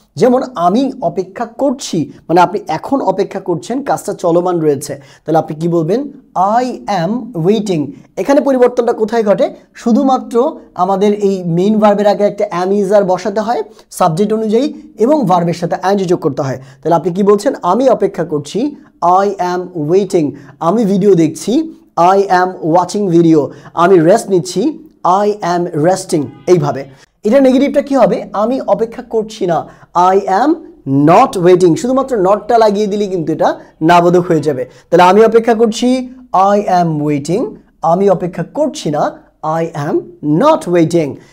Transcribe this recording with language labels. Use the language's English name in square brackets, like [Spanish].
[Bangla] যেমন আমি অপেক্ষা করছি, মানে আপনি এখন অপেক্ষা করছেন, কাজটা চলমান রয়েছে, তাহলে আপনি কি বলবেন? [English] I am waiting. [Bangla] এখানে পরিবর্তনটা কোথায় ঘটে? শুধুমাত্র আমাদের এই মেইন ভার্বের আগে একটা অ্যাম ইজ আর বসাতে হয় সাবজেক্ট অনুযায়ী এবং ভার্বের সাথে অ্যান যোগ করতে হয়। তাহলে আপনি কি বলছেন? আমি অপেক্ষা করছি, [English] I am waiting. [Bangla] আমি ভিডিও দেখছি, [English] I am watching video. [Bangla] আমি রেস্ট নিচ্ছি, [English] I am resting। [Bangla] এইভাবে এটা নেগেটিভটা কি হবে? আমি অপেক্ষা করছি না, [English] I am not waiting। [Bangla] শুধুমাত্র নটটা লাগিয়ে দিলে কিন্তু এটা নাবোধক হয়ে যাবে। তাহলে আমি অপেক্ষা করছি, [English] I am waiting। [Bangla] আমি অপেক্ষা করছি না, [English] I am not waiting।